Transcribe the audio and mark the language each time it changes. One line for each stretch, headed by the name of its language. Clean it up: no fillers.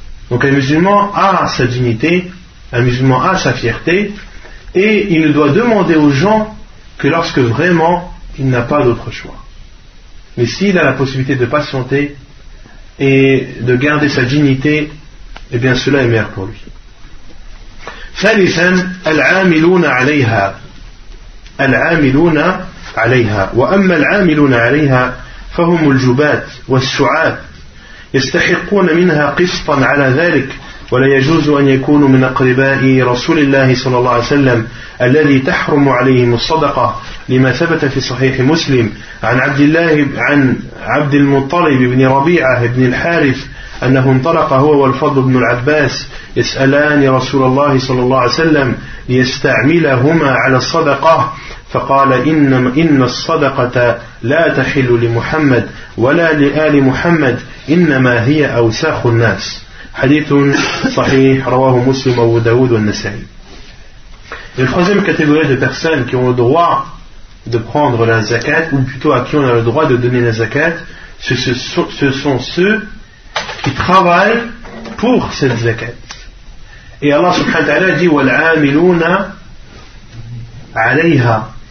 French: Donc un musulman a sa dignité, un musulman a sa fierté, et il ne doit demander aux gens que lorsque vraiment il n'a pas d'autre choix. Mais s'il a la possibilité de patienter et de garder sa dignité, eh bien cela est meilleur pour lui.
Arabic: ثالثاً العاملون عليها العاملون عليها وأما العاملون عليها فهم الجباة والسعاة يستحقون منها قسطا على ذلك ولا يجوز أن يكونوا من أقرباء رسول الله صلى الله عليه وسلم الذي تحرم عليهم الصدقة لما ثبت في صحيح مسلم عن عبد الله عن عبد المطلب بن ربيعة بن الحارث أنه انطلق هو والفضل بن العباس يسألان رسول الله صلى الله عليه وسلم ليستعملهما على الصدقة فقال إن الصدقة لا تحل لمحمد ولا لآل محمد إنما هي أوساخ الناس. حديث صحيح رواه مسلم أبو داود والنسائي.
French: La troisième catégorie de personnes qui ont le droit de prendre la zakat, ou plutôt à qui on a le droit de donner la zakat, ce sont ceux qui travaillent pour cette zakat. Et Allah subhanahu wa ta'ala dit
Arabic: wal'amiluna alayha.